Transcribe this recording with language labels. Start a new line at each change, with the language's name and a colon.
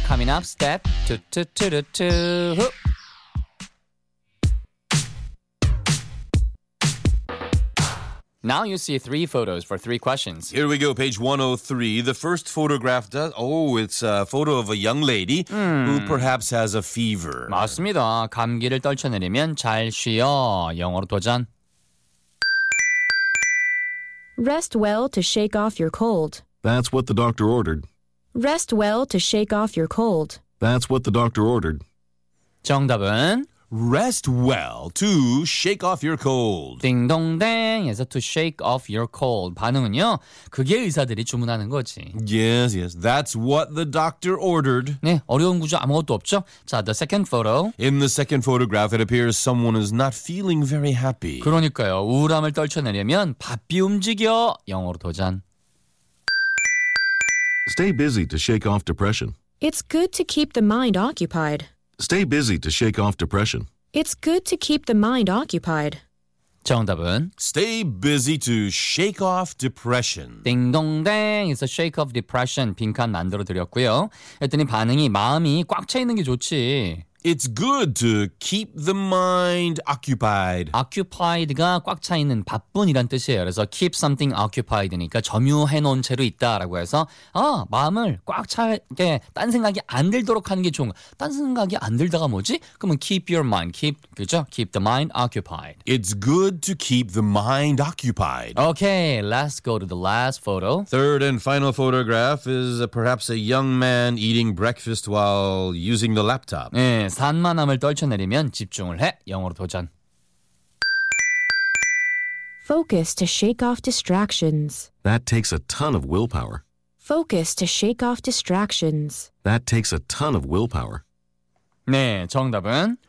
English: Coming up, step two, two, two, two, two. Now you see three photos for three questions. Here we go, page 103. The first photograph does... Oh, it's a photo of a young lady who perhaps has a fever.
Korean: 맞습니다. 감기를 떨쳐내리면 잘 쉬어. 영어로 도전.
English: Rest well to shake off your cold. That's what the doctor ordered. Rest well to shake off your cold. That's what the doctor ordered.
Korean: 정답은?
English: Rest well to shake off your cold.
Korean: 딩동댕 해서
English: to shake off your cold.
Korean: 반응은요? 그게 의사들이 주문하는 거지.
English: Yes, yes. That's what the doctor ordered.
Korean: 네, 어려운 구조 아무것도 없죠?
English: 자, the second photo. In the second photograph, it appears someone is not feeling very happy.
Korean: 그러니까요. 우울함을 떨쳐내려면 바삐 움직여. 영어로 도전.
English: Stay busy to shake off depression. It's good to keep the mind occupied. Stay busy to shake off depression. It's good to keep the mind occupied.
Korean: 정답은?
English: Stay busy to shake off depression.
Korean: 딩동댕,
English: it's a shake off depression.
Korean: 빈칸 만들어드렸고요. 했더니 반응이 마음이 꽉 차 있는 게 좋지.
English: It's good to keep the mind occupied.
Korean: Occupied가 꽉 차 있는 바쁜이란 뜻이에요. 그래서
English: keep something occupied
Korean: 니까 점유해 놓은 채로 있다라고 해서 아, 마음을 꽉 차게 딴 생각이 안 들도록 하는 게 좋은 거. 딴 생각이 안 들다가 뭐지? 그러면
English: keep your mind keep
Korean: 그죠?
English: Keep the mind occupied. It's good to keep the mind occupied. Okay, let's go to the last photo. Third and final photograph is perhaps a young man eating breakfast while using the laptop.
Korean: 네, 산만함을 떨쳐내리면 집중을 해. 영어로 도전.
English: Focus to shake off distractions. That takes a ton of willpower. Focus to shake off distractions. That takes a ton of willpower.
Korean: 네, 정답은